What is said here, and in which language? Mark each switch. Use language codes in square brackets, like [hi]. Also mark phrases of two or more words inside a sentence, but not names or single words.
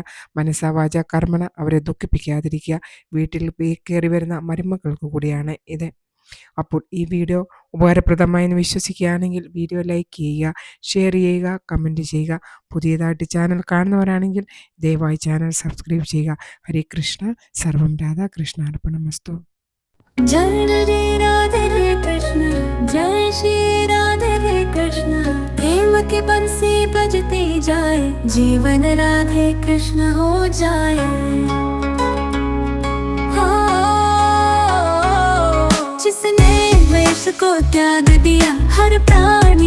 [sa] മനസ്സാ വാച കർമ്മണ [ml] അവരെ ദുഃഖിപ്പിക്കാതിരിക്കുക. വീട്ടിൽ കയറി വരുന്ന മരുമക്കൾക്ക് കൂടിയാണ് ഇത്. അപ്പോൾ ഈ വീഡിയോ ഉപകാരപ്രദമായെന്ന് വിശ്വസിക്കുകയാണെങ്കിൽ വീഡിയോ ലൈക്ക് ചെയ്യുക, ഷെയർ ചെയ്യുക, കമൻറ്റ് ചെയ്യുക. പുതിയതായിട്ട് ചാനൽ കാണുന്നവരാണെങ്കിൽ ദയവായി ചാനൽ സബ്സ്ക്രൈബ് ചെയ്യുക. ഹരേ കൃഷ്ണ. [sa] സർവം രാധാകൃഷ്ണാർപ്പണമസ്തു. [hi] जय राधे कृष्ण, जय श्री राधे कृष्ण। प्रेम की बंसी बजती जाए, जीवन राधे कृष्ण हो जाए। जिसने वेश को त्याग दिया, हर प्राण